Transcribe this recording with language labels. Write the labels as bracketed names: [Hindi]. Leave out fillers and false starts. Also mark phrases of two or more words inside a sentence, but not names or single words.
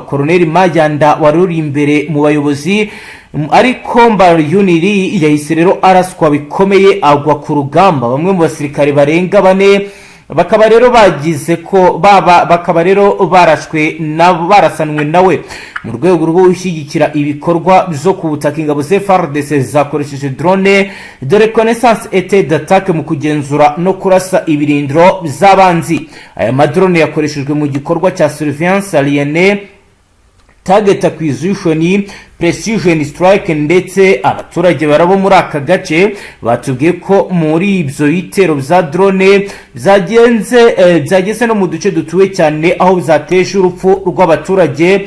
[Kinyarwanda] Colonel Mayanda wari uri imbere mu bayobozi ariko Mbaruniri yahise rero araswa bikomeye agwa ku rugamba. Bamwe mu basirikare barenga 4 bakaba rero bagize ko bakaba rero barasanwe nawe. Mu rwego rwo gushyigikira ibikorwa byo kubutaka ingabo za Fardc zakoresheje [French] drone de reconnaissance et d'attaque [Kinyarwanda] mu kugenzura no kurasa ibirindiro by'abanzi. Aya madrone yakoreshejwe mu gikorwa cya [French] surveillance alienée, [English] target acquisition, precision strike [Kinyarwanda] ndetse abaturage barabo muri aka gace batubwiye ko muri ibyo bitero bya drone byageze no mu duce dutuwe cyane aho bizateje urupfu rw'abaturage.